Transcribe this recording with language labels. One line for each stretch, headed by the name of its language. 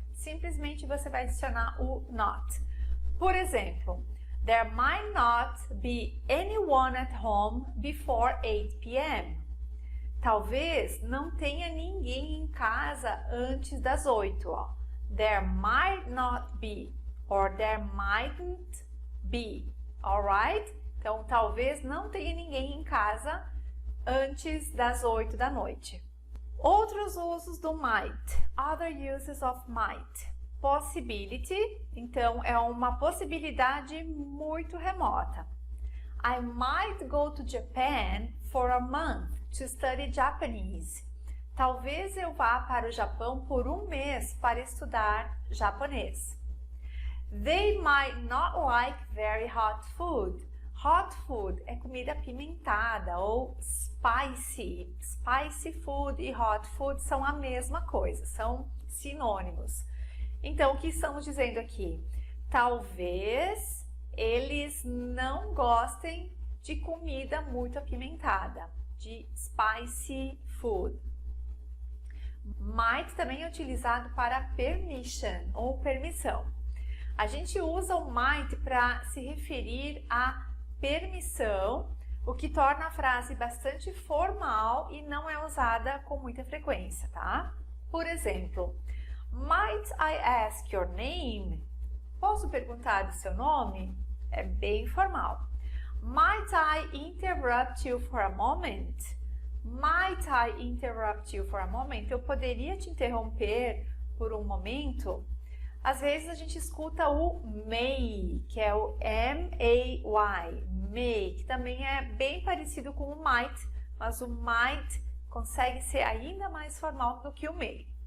Portuguese: Simplesmente você vai adicionar o not. Por exemplo,
English: there might not be anyone at home before 8 p.m.
Portuguese: Talvez não tenha ninguém em casa antes das 8. Ó.
English: There might not be or there mightn't be. Alright?
Portuguese: Então, talvez não tenha ninguém em casa antes das 8 da noite. Outros usos do might.
English: Other uses of might. Possibility.
Portuguese: Então, é uma possibilidade muito remota.
English: I might go to Japan for a month to study Japanese.
Portuguese: Talvez eu vá para o Japão por um mês para estudar japonês.
English: They might not like very hot food.
Portuguese: Hot food é comida apimentada ou spicy. Spicy food e hot food são a mesma coisa, são sinônimos. Então, o que estamos dizendo aqui? Talvez eles não gostem de comida muito apimentada, de spicy food. Might também é utilizado para permission ou permissão. A gente usa o might para se referir a permissão, o que torna a frase bastante formal e não é usada com muita frequência, tá? Por exemplo,
English: might I ask your name?
Portuguese: Posso perguntar o seu nome? É bem formal.
English: Might I interrupt you for a moment? Might I interrupt you for a moment?
Portuguese: Eu poderia te interromper por um momento? Às vezes a gente escuta o may, que é o M-A-Y, may, que também é bem parecido com o might, mas o might consegue ser ainda mais formal do que o may.